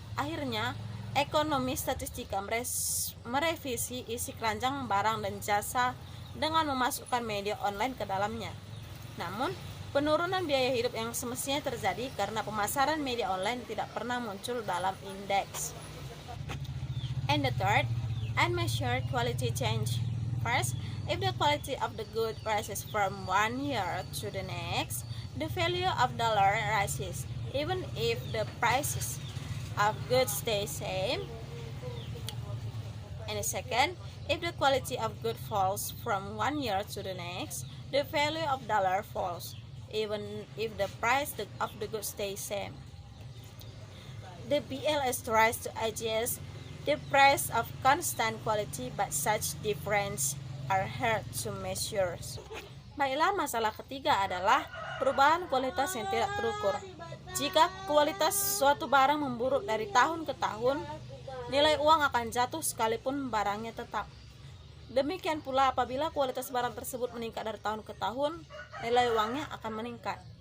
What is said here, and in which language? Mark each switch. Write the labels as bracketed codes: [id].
[id] Akhirnya, ekonomi statistika merevisi isi keranjang barang dan jasa dengan memasukkan media online ke dalamnya. Namun, penurunan biaya hidup yang semestinya terjadi karena pemasaran media online tidak pernah muncul dalam indeks. [en] And the third, unmeasured quality change. First, if the quality of the good rises from one year to the next, the value of dollar rises, even if the prices of goods stay same. And the second, if the quality of good falls from one year to the next, the value of dollar falls, even if the price of the goods stays same. The BLS tries to adjust the price of constant quality, but such difference are hard to measure. [id] Baiklah, masalah ketiga adalah perubahan kualitas yang tidak terukur. Jika kualitas suatu barang memburuk dari tahun ke tahun, nilai uang akan jatuh sekalipun barangnya tetap. Demikian pula apabila kualitas barang tersebut meningkat dari tahun ke tahun, nilai uangnya akan meningkat.